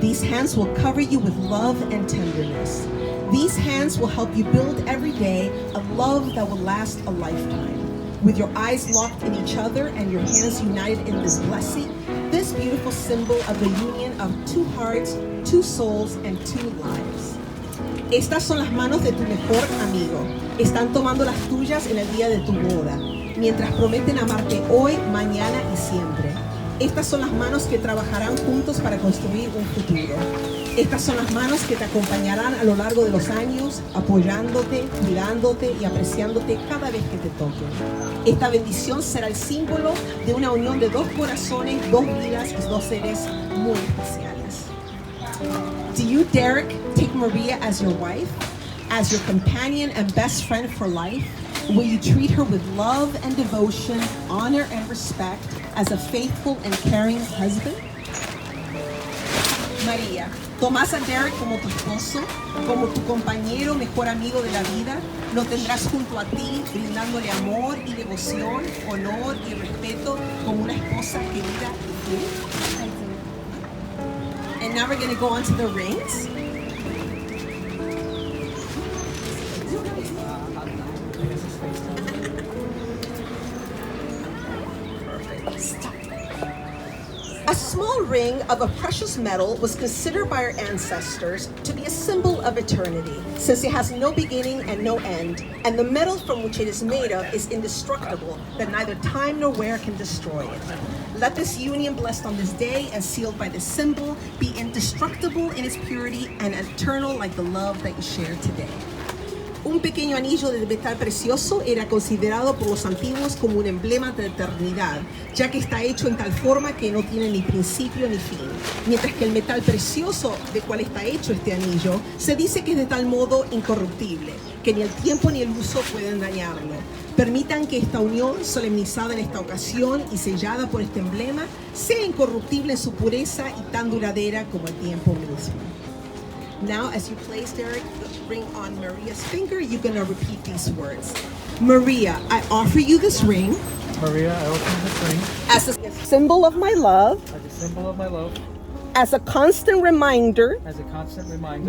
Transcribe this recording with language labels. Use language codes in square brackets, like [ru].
[en] These hands will cover you with love and tenderness. These hands will help you build every day a love that will last a lifetime. With your eyes locked in each other and your hands united in this blessing, this beautiful symbol of the union of two hearts, two souls, and two lives. [es] Estas son las manos de tu mejor amigo. Están tomando las tuyas en el día de tu boda, mientras prometen amarte hoy, mañana y siempre. Estas son las manos que trabajarán juntos para construir un futuro. Estas son las manos que te acompañarán a lo largo de los años, apoyándote, cuidándote y apreciándote cada vez que te toquen. Esta bendición será el símbolo de una unión de dos corazones, dos vidas y dos seres muy especiales. [en] Do you, Derrick, take Maria as your wife, as your companion and best friend for life? Will you treat her with love and devotion, honor and respect as a faithful and caring husband? [es] María, ¿tomás a Derrick como tu esposo, como tu compañero, mejor amigo de la vida? ¿Lo tendrás junto a ti, brindándole amor y devoción, honor y respeto como una esposa querida y fiel? [en] And now we're going to go on to the rings. A small ring of a precious metal was considered by our ancestors to be a symbol of eternity, since it has no beginning and no end, and the metal from which it is made of is indestructible, that neither time nor wear can destroy it. Let this union blessed on this day and sealed by this symbol be indestructible in its purity and eternal like the love that you share today. [es] Un pequeño anillo de metal precioso era considerado por los antiguos como un emblema de eternidad, ya que está hecho en tal forma que no tiene ni principio ni fin. Mientras que el metal precioso de cual está hecho este anillo, se dice que es de tal modo incorruptible, que ni el tiempo ni el uso pueden dañarlo. Permitan que esta unión, solemnizada en esta ocasión y sellada por este emblema, sea incorruptible en su pureza y tan duradera como el tiempo mismo. [en] Now, as you place, Derrick, the ring on Maria's finger, you're going to repeat these words. Maria, I offer you this ring. Maria, I offer you this ring As a symbol of my love. as a symbol of my love, As a constant reminder. as a constant reminder